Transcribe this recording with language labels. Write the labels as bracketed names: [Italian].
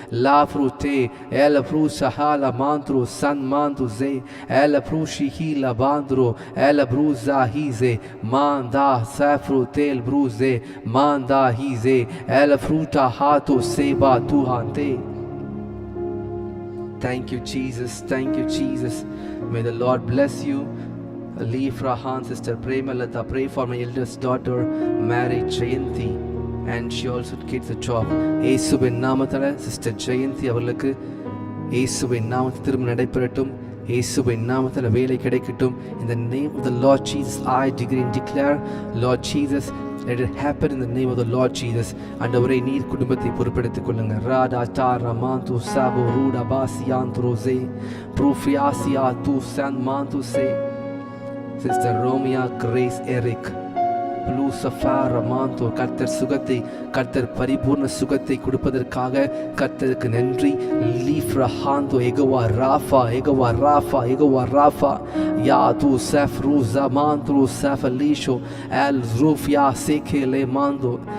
[English] la frute el bru sahala mantro san mandu ze el bru shihila bandro el bru zahize manda safru tel bruze manda hize el fruta hato seba tu hante. Thank you Jesus, thank you Jesus. May the Lord bless you. Leave Rahan, Sister Premalata, pray for my eldest daughter Mary Jayanti, and she also gets a job. [Tamil] இயேசுவின் நாமத்தில் sister Jayanthi அவர்களுக்கு இயேசுவின் நாமத்தில் திரும்ப நடைபெறட்டும். இயேசுவின் நாமத்தில் வேலை கிடைக்கட்டும். [English] In the name of the Lord Jesus I decree and declare, Lord Jesus, let it happen in the name of the Lord Jesus. [Tamil] ஆண்டவரே நீர் குடும்பத்தை பொறுப்பெடுத்துக் கொள்ளுங்க. ராடா தாரா மாந்து சாபோ ரூடா பாசியாந்து ரோசே ப்ரூஃபியாசியா தூ சான் மாந்து சே. Sister Romia Grace Eric ப்ளூசஃபார மாந்தோ. கர்த்தர் சுகத்தை, கர்த்தர் பரிபூர்ண சுகத்தை கொடுப்பதற்காக கர்த்தருக்கு நன்றி. லீஃப்ரா ஹாந்தோ எகவா ராஃபா எகவா ராஃபா எகவா ராஃபா யா தூ சஃப் ரூசா மாந்த்ரூ சஃப் லீஷோ எல் ரூஃபியா சேகேலே மாந்தோ.